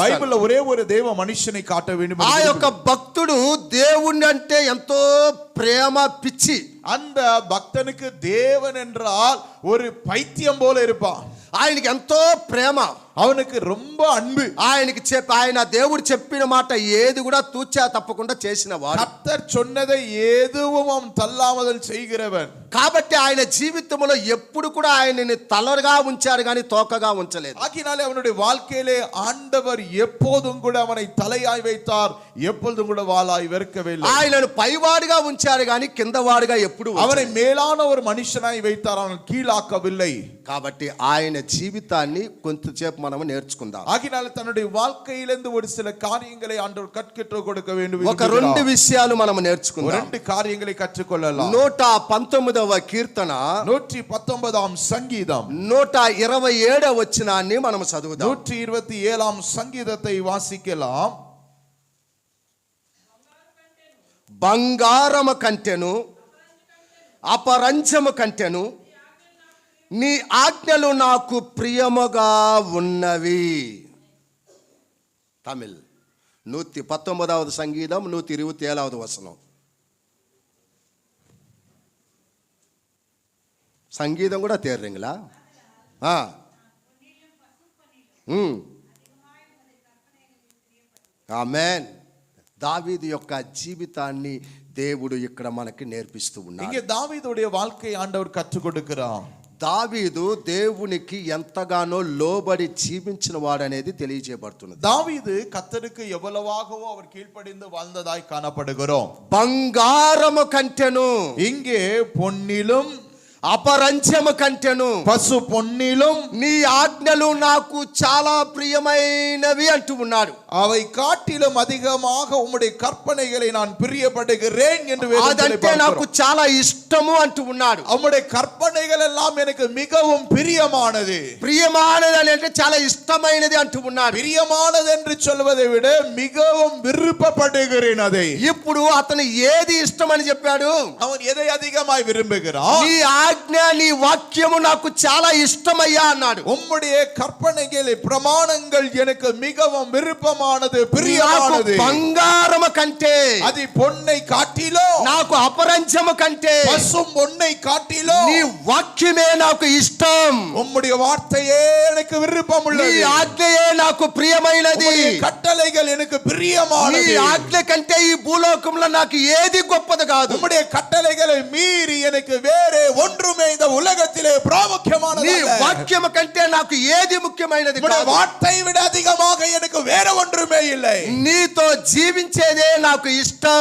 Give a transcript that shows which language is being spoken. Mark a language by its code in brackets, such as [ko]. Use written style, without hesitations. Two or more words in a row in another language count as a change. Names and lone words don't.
[ta] బైబిల్లో ஒரே ஒரு தேவ மனுஷனை காட்ட வேண்டும். [te] ఆ యొక్క భక్తుడు దేవుని అంటే ఎంతో ప్రేమ పిచ్చి. [ta] அந்த பக்தனுக்கு தேவன் என்றால் ஒரு பைத்தியம் போல இருப்பான். [te] ఆయనకి ఎంతో ప్రేమ, [ta] அவனுக்கு ரொம்ப அன்பு. [te] ఆయన దేవుడు చెప్పిన మాట ఏది కూడా తూచా తప్పకుండా చేసిన వాడు. [ta] கர்த்தர் சொன்னதை எதுவும் அவன் தள்ளாமல் செய்கிறவன். [te] కాబట్టి ఆయన జీవితంలో ఎప్పుడు కూడా ఆయనని తలగా ఉంచారు కానీ తోకగా ఉంచలేదు. [ta] ஆகினாலே அவனுடைய வாழ்க்கையிலே ஆண்டவர் எப்போதும் கூட அவனை தலையாய் வைத்தார், எப்பொழுதும் கூட வாளாய் வெறுக்கவில்லை. [te] ఆయనను పైవాడిగా ఉంచారు కానీ కిందవాడిగా ఎప్పుడు [ta] அவனை மேலான ஒரு மனுஷனாய் வைத்தார், அவன் கீழாக்கவில்லை. [te] కాబట్టి ఆయన జీవితాన్ని కొంతసేపు మనం నేర్చుకుందాం. [ta] ஆகினாலே தன்னுடைய வாழ்க்கையிலிருந்து ஒரு சில காரியங்களை ஆண்டவர் கற்று கொடுக்க வேண்டும். [te] ఒక రెండు విషయాలు మనం నేర్చుకుందాం. [ta] ரெண்டு காரியங்களை கற்றுக்கொள்ளலாம். [te] 119వ కీర్తన [ta] 119ஆம் சங்கீதம் [te] 127వ వచనాన్ని మనం చదువుదాం. [ta] 127ஆம் சங்கீதத்தை வாசிக்கலாம். [te] బంగారము కంటెను అపరంజము కంటెను నీ ఆజ్ఞలు నాకు ప్రియముగా ఉన్నవి. తమిళ్ 119వ సంగీతం 127వ వచనం. సంగీతం కూడా తేర్రింగ్లా. ఆమేన్. దావీదు యొక్క జీవితాన్ని దేవుడు ఇక్కడ మనకి నేర్పిస్తూ ఉన్నాడు. [ta] இங்கே தாவீதுடைய வாழ்க்கை ஆண்டவர் கற்றுக் கொடுக்கிறார். [te] దావీదు దేవునికి ఎంతగానో లోబడి జీవించిన వాడనేది తెలియజేయబడుతున్నది. [ta] தாவீது கர்த்தருக்கு எவ்வளவாகவோ அவர் கீழ்ப்படிந்து வாழ்ந்ததாய் காணப்படுகிறோம். [te] బంగారము కంటెను, [ta] இங்கே பொன்னிலும் [te] అపరంజము కంటెను, [ta] పసు பொன்னிலும் [te] నీ ఆజ్ఞలు నాకు చాలా ప్రియమైనవి అంటూ ఉన్నాడు. [ta] அவை காட்டிலும் அதிகமாக உம்முடைய கற்பனைகளை நான் பிரியப்படுகிறேன் என்று வேதத்திலே [te] అదంటే నాకు [ta] பார்க்கிறோம். [te] చాలా ఇష్టము అంటూ ఉన్నాడు. [ta] உம்முடைய கற்பனைகள் எல்லாம் எனக்கு மிகவும் பிரியமானது. [te] ప్రియమానది అంటే చాలా ఇష్టమైనది అంటూ ఉన్నాడు. [ta] பிரியமானது என்று சொல்வதை விட மிகவும் விருப்பப்படுகிறேன் அதை. [te] ఇప్పుడు అతను ఏది ఇష్టమని చెప్పాడు? [ta] அவன் எதை அதிகமாய் விரும்புகிறான்? [te] నీ ఆజ్ఞ నీ వాక్యము నాకు చాలా ఇష్టమయ్యా అన్నాడు. [ta] உம்முடைய கற்பனைகள் பிரமாணங்கள் எனக்கு மிகவும் விருப்பமானது [te] నాకు [ta] பிரியமானது. [te] బంగారము కంటే, [ta] అది பொன்னை காட்டிலும் [te] నాకు అపరంజము కంటే [ta] பசும் பொன்னை காட்டிலும் [te] నీ వాక్యమే నాకు ఇష్టం. [ta] உம்முடைய வார்த்தையே எனக்கு விருப்பம் [te] నీ [ta] உள்ளது. [te] ఆజ్ఞయే నాకు ప్రియమైనది. [ta] உம்முடைய கட்டளைகள் எனக்கு [te] నీ [ta] பிரியமானது. [te] ఆజ్ఞ కంటే ఈ భూలోకంలో నాకు ఏది గొప్పది కాదు. [ta] உம்முடைய கட்டளைகளை மீறி எனக்கு வேறே ஒன்றுமே இந்த உலகத்திலே [te] నీ [ta] பிராமுக்கியமானது அல்ல. [te] వాక్యము కంటే నాకు ఏది ముఖ్యమైనది [ta] உம்முடைய [te] కాదు. [ta] வார்த்தை விட அதிகமாக எனக்கு வேற ஒன்றுமே இல்லை. [te] నీతో జీవించేదే నాకు ఇష్టం.